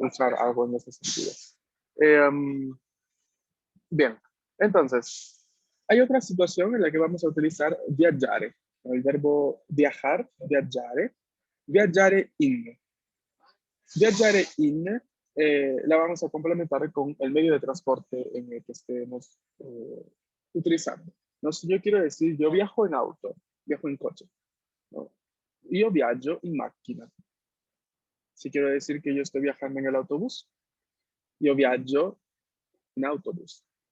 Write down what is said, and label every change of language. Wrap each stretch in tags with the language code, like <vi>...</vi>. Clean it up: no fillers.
<es>Usar algo en ese sentido. Bien, entonces, hay otra situación en la que vamos a utilizar viaggiare, ¿no? El verbo viajar, viaggiare, viaggiare in. Viaggiare in la vamos a complementar con el medio de transporte en el que estemos utilizando. No, si yo quiero decir, yo viajo en auto, viajo en coche. ¿No?</es> <it>Io viaggio in macchina.</it> <es>Si quiero decir que yo estoy viajando en el autobús,</es> <it>io viaggio in autobus.</it>